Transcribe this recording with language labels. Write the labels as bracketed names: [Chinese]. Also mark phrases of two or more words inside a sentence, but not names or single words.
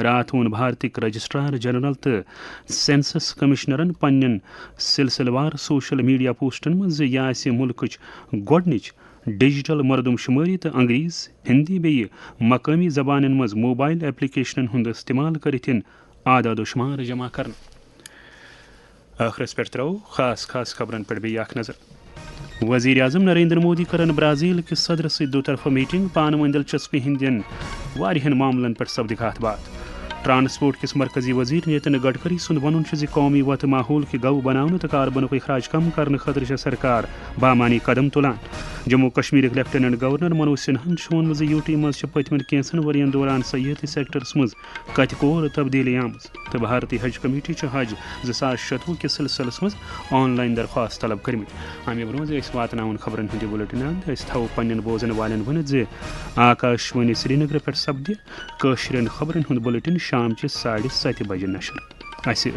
[Kashmiri] رات وون بھارتک [English] registrar general [Kashmiri] تو [English] census commissioners [Kashmiri] پنن سلسلہ وار [English] social media posts [Kashmiri] مز یہ آسہ ملکچ گۄڈنِچ ڈیجیٹل مردم شماری تو انگریز، ہندی بیٚیہِ مقامی زبانن مز [English] mobile applications [Kashmiri] ہند استعمال کرت اعداد و شمار جمع کرنا۔ آخرس پہ ترو خاص خبرن پہ بیٚیہِ اکھ نظر۔ وزیر اعظم نریندر مودی کرن برازیل کس صدر ست دو طرفہ میٹنگ، پانہٕ ؤنۍ دلچسپی ہندین واریاہن معاملن پہ سپدِ کتھ باتھ۔ ٹرانسپورٹ کس مرکزی وزیر نتن گڈکری سند ون قومی وتہ ماحول کے گو بناؤن تو کاربنک اخراج کم کرنے خاطر سرکار بامانی قدم تلان۔ جموں کشمیر [English] lieutenant governor [Kashmiri] منوج سنہن ووٚنمُت یوٗ ٹی منٛز چھِ پٔتمٮ۪ن کینٛژن ؤرین دوران سیاحتی سیکٹرس منٛز کتہِ کور تبدیلی آمٕژ تہٕ بھارتی حج کمیٹی چھِ حج 2016 کِس سلسلس منٛز آن لائن درخواست طلب کٔرمٕتۍ. امہِ برٛونٛہہ أسۍ واتناوون خبرن ہٕنٛدِ بُلٹِن انٛد أسۍ تھاوو پننٮ۪ن بوزن والٮ۪ن ؤنِتھ زِ آکاشوانی سرینگر پٮ۪ٹھ سپدِ کٲشرٮ۪ن خبرن ہُنٛد بُلٹِن شامچہِ 7:30 بجے نشر.